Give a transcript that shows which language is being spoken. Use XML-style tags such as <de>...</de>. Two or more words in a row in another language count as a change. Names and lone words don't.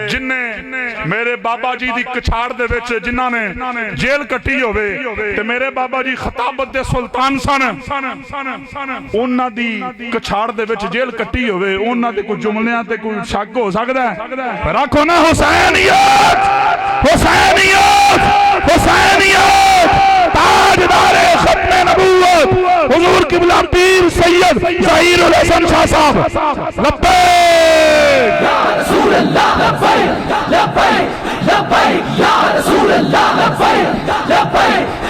<pa>تے جنہے میرے بابا جی دی کچھاڑ دے وچ جنہاں نے جیل کٹی ہووے تے میرے بابا جی خطابت دے سلطان سن اوہناں دی کچھاڑ دے وچ جیل کٹی ہووے اوہناں دے کوئی جملیاں تے کوئی شک ہو سکدا اے? رکھو ناں حسینیت حسینیت حسینیت تاجدار ختم نبوت حضور قبلہ پیر سید ظہیر الحسن شاہ صاحب لبیک</pa> <ar>يا رسول الله لبيك لبيك لبيك يا رسول الله لبيك لبيك</ar>